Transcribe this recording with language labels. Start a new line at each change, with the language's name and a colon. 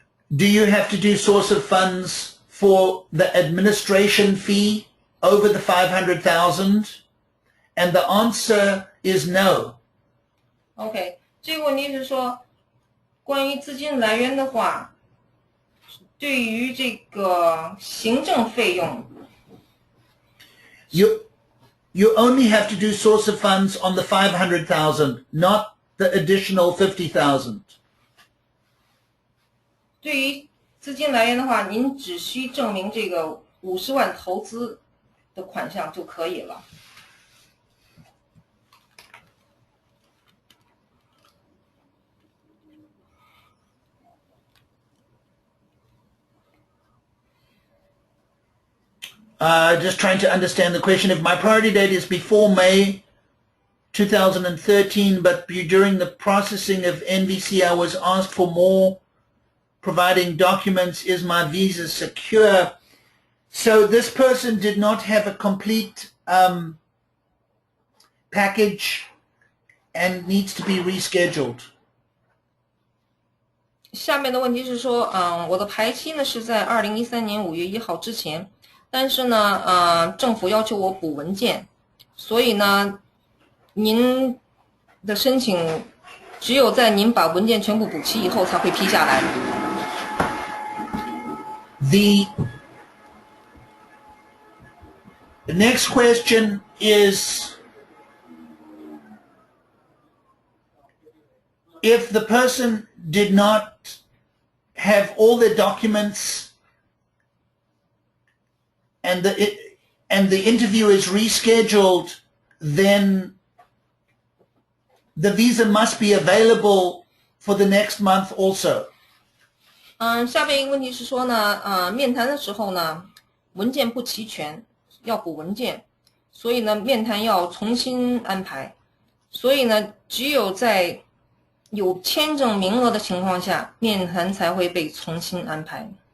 English: do you have to do source of funds for the administration fee over the 500,000? And the answer is no.
Chinese: OK， 这个问题是说，关于资金来源的话，对于这个行政费用
English: You only have to do source of funds on the 500,000, not the additional 50,000.
Chinese: 对于资金来源的话，您只需证明这个50万投资的款项就可以了。
English: Just trying to understand the question. If my priority date is before May 2013, but during the processing of NVC, I was asked for more providing documents, is my visa secure? So this person did not have a complete package and needs to be rescheduled.
Chinese: 下面的问题是说，我的排期呢是在2013年5月1号之前。但是呢，政府要求我补文件，所以呢，您的申请只有在您把文件全部补齐以后才会批下来。
English: The next question is, if the person did not have all their documents and the interview is rescheduled, then the visa must be available for the next month also.
Chinese: 下边一个问题是说呢，面谈的时候呢，文件不齐全，要补文件，所以呢，面谈要重新安排，所以呢，只有在有签证名额的情况下，面谈才会被重新安排。